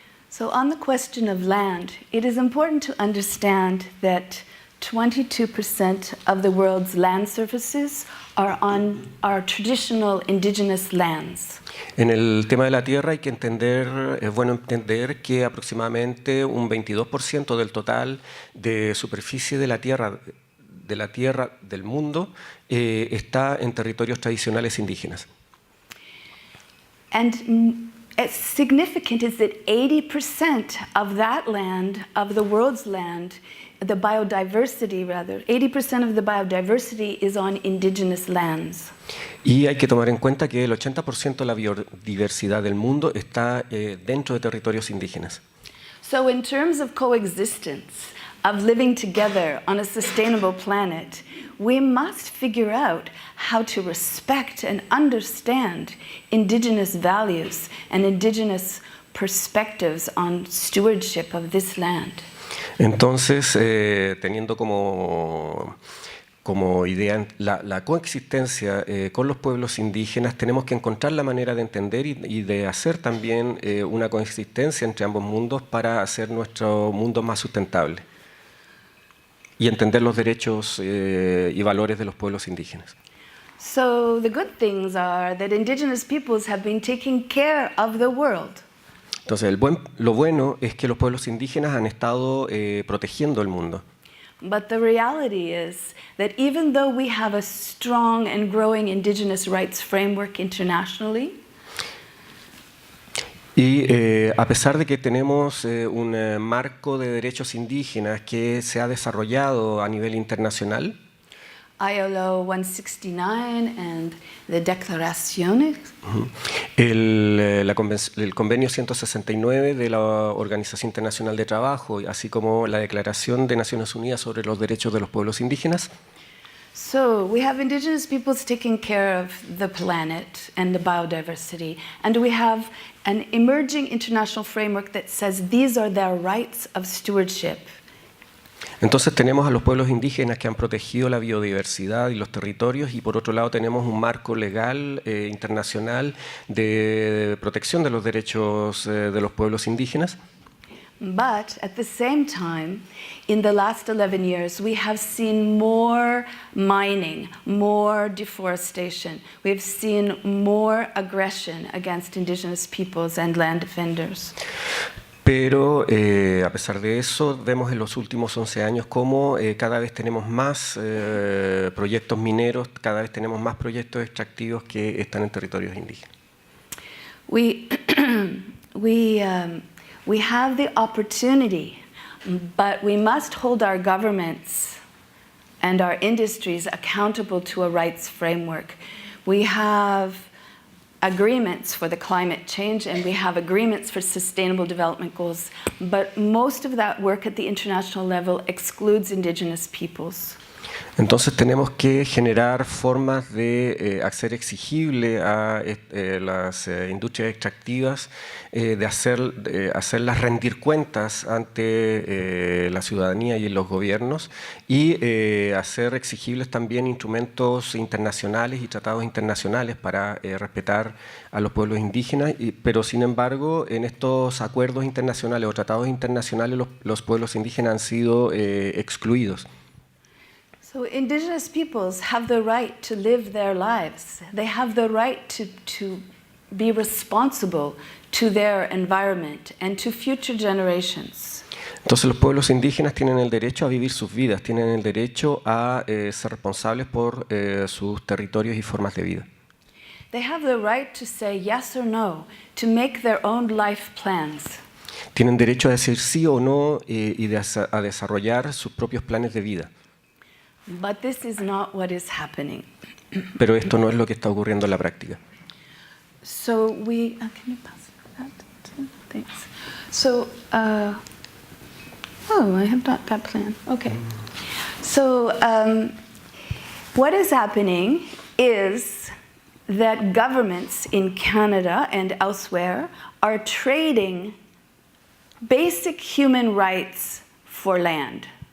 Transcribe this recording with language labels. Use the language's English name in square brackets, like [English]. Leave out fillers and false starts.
[English] So on the question of land, it is important to understand that 22% of the world's land surfaces are on our traditional indigenous lands. [Spanish] En el tema de la tierra hay que entender, es bueno entender que aproximadamente un 22% del total de superficie de la tierra del mundo está en territorios tradicionales indígenas. [English] And significant is that 80% of that land, of the world's land, the biodiversity rather, 80% of the biodiversity is on indigenous lands. [Spanish] Y hay que tomar en cuenta que el 80% de la biodiversidad del mundo está dentro de territorios indígenas. [English] So in terms of coexistence, of living together on a sustainable planet, we must figure out how to respect and understand indigenous values and indigenous perspectives on stewardship of this land. [Spanish] Entonces, teniendo como idea la coexistencia con los pueblos indígenas, tenemos que encontrar la manera de entender y de hacer también una coexistencia entre ambos mundos para hacer nuestro mundo más sustentable y entender los derechos y valores de los pueblos indígenas. [English] So the good things are that indigenous peoples have been taking care of the world. [Spanish] Entonces, lo bueno es que los pueblos indígenas han estado protegiendo el mundo. [English] But the reality is that even though we have a strong and growing indigenous rights framework internationally, [Spanish] Y a pesar de que tenemos un marco de derechos indígenas que se ha desarrollado a nivel internacional, [English] ILO 169 and the Declaraciones, [Spanish] el convenio 169 de la Organización Internacional de Trabajo, así como la Declaración de Naciones Unidas sobre los Derechos de los Pueblos Indígenas. [English] so we have indigenous peoples taking care of the planet and the biodiversity, and we have an emerging international framework that says these are their rights of stewardship. [Spanish] Entonces tenemos a los pueblos indígenas que han protegido la biodiversidad y los territorios, y por otro lado tenemos un marco legal internacional de protección de los derechos de los pueblos indígenas. [English] But at the same time, in the last 11 years, we have seen more mining, more deforestation. We've seen more aggression against indigenous peoples and land defenders. [Spanish] Pero a pesar de eso, vemos en los últimos 11 años cómo cada vez tenemos más proyectos mineros, cada vez tenemos más proyectos extractivos que están en territorios indígenas. [English] We have the opportunity, but we must hold our governments and our industries accountable to a rights framework. We have agreements for the climate change and we have agreements for sustainable development goals, but most of that work at the international level excludes indigenous peoples. [Spanish] Entonces tenemos que generar formas de hacer exigible a las industrias extractivas, de hacerlas rendir cuentas ante la ciudadanía y los gobiernos, y hacer exigibles también instrumentos internacionales y tratados internacionales para respetar a los pueblos indígenas, pero sin embargo en estos acuerdos internacionales o tratados internacionales los pueblos indígenas han sido excluidos. [English] So indigenous peoples have the right to live their lives. They have the right to be responsible to their environment and to future generations. [Spanish] Entonces los pueblos indígenas tienen el derecho a vivir sus vidas, tienen el derecho a ser responsables por sus territorios y formas de vida. [English] They have the right to say yes or no, to make their own life plans. [Spanish] Tienen derecho a decir sí o no a desarrollar sus propios planes de vida. [English] But this is not what is happening. [Spanish] Pero esto no es lo que está ocurriendo en la práctica. [English] So we can you pass that? Thanks. So oh, I have not that plan. Okay. So what is happening is that governments in Canada and elsewhere are trading basic human rights for land.